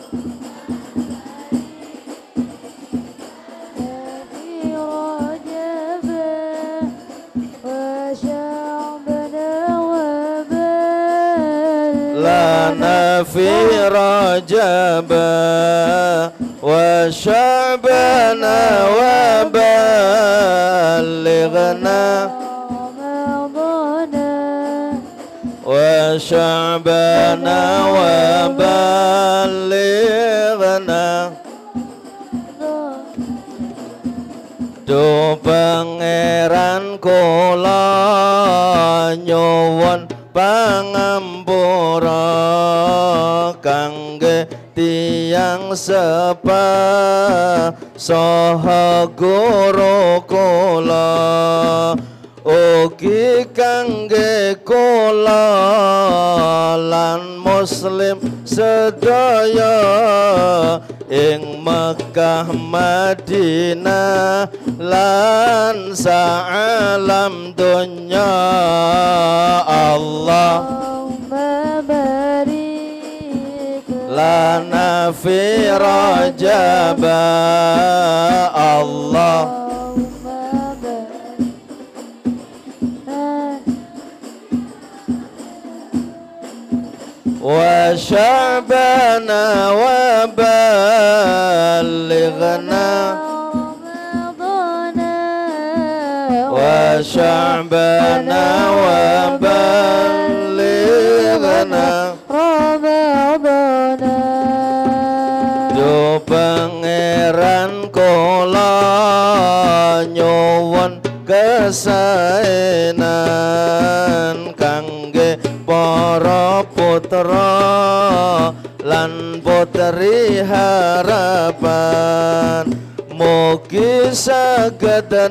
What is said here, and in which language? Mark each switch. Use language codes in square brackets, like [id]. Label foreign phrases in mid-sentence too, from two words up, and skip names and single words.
[ar] لنا في رجب وشعبان وبلغنا وشعبان وبلغنا. [jv] Do pangeran kula nyuwun pangampura kangge tiyang sepah saha guru kula, ugi kangge kula lan muslim sedaya ing Mekah Madinah lan sa'alam dunya. [ar] اللهم بارك لنا في رجب. اللهم بارك وشعبان وبلغنا وشعبان وبلغنا رمضان. [jv] Do pangeran kula nyuwun kesaenan kangge para putra lan putri harapan, mugi saged